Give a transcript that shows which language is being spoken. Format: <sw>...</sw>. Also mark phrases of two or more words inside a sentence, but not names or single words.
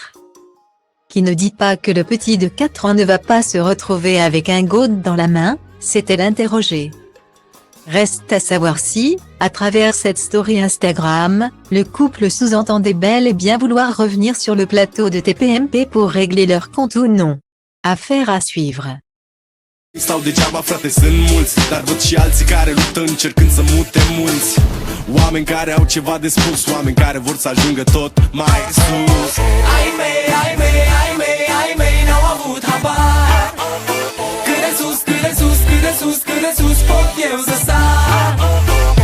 <fr>Qui ne dit pas que le petit de 4 ans ne va pas se retrouver avec un gourde dans la main, s'est-elle interrogée. Reste à savoir si, à travers cette story Instagram, le couple sous-entendait bel et bien vouloir revenir sur le plateau de TPMP pour régler leur compte ou non. Affaire à suivre.</fr> <ro>Stau degeaba, frate, sunt mulți, dar văd și alții care luptă încercând să mute mulți. Oameni care au ceva de spus, oameni care vor să ajungă tot mai sus. Ai mei n-au avut habar. Cât de sus, cât de sus, cât de sus, cât de sus pot eu să sar.</ro>